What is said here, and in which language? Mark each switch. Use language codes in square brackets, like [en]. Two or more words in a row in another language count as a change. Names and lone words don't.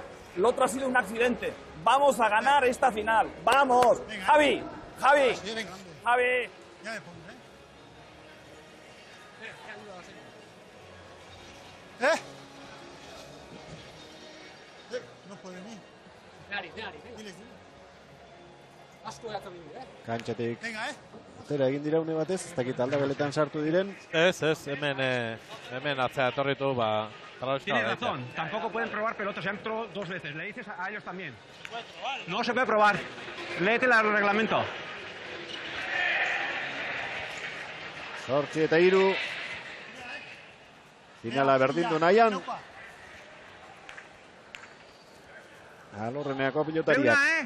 [es] Lo otro ha sido un accidente. Vamos a ganar esta final. ¡Vamos! Venga. Javi, Javi, Javi. Ya me pongo, no puede ni. [eu] Kantxatik atera egin dira une batez, ez dakit aldageletan sartu diren. Ez, hemen atzea etorritu, [es] Tienes razón, tampoco pueden probar pelotas, ya entró 2 veces, le dices a ellos también. No se puede probar, léete el reglamento. 8-3. [eu] Finala berdindu nahian. Alorreneako pilotariak.